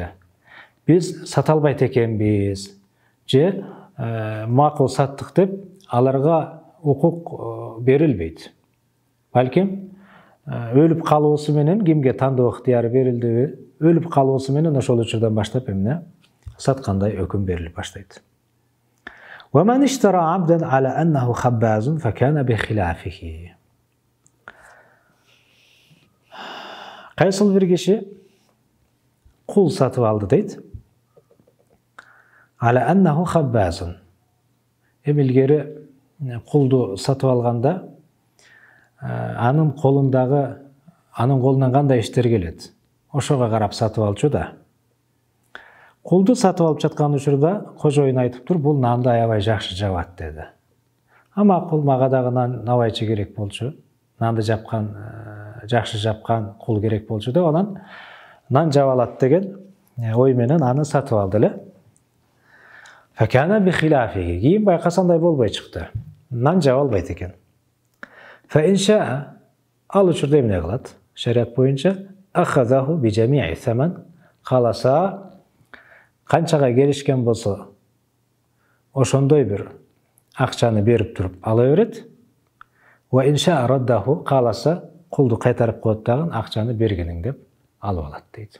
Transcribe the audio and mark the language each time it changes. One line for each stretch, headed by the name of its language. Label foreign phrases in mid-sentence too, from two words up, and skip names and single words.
Kyrgyz: Биз сата албайт экенбиз. Же макул саттык деп аларга укук берилбейт. Балким өлүп калуусу менен кимге тандоо ыктыяры берилдиби? Өлүп калуусу менен ошол учурдан баштап эмне саткандай өкүм берилип баштайт.
Arabic: ومن اشترى عبدا على أنه خباز فكان بخلافه.
Kyrgyz: Кайсыл бир киши кул сатып алды дейт.
Arabic: على أنه خباز.
Kyrgyz: Эмилгери кулду сатып алганда анын колунан кандай иштер келет? Ошого карап сатып алчу да. Кулду сатып алып жаткан учурда кожоюн айтып тур, бул нанды аябай жакшы жабат деди. Ама кул мага дагы нан набайчы керек болчу. Нанды жапкан, жакшы жапкан кул керек болчу деп анан нан жаба алат деген ой менен аны сатып алды эле.
Arabic: فكان بخلافه.
Kyrgyz: Кийин байкасандай болбой чыкты. Нан жаба албайт экен.
Arabic: فإن شاء
Kyrgyz: ал учурда эмне кылат? Шариат боюнча
Arabic: أخذه بجميع الثمن.
Kyrgyz: Каласа канчага келишкен болсо ошондой бир акчаны берип туруп ала берет.
Arabic: وإن شاء رده,
Kyrgyz: каласа кулду кайтарып коет дагы акчаны бергениң деп алып алат дейт.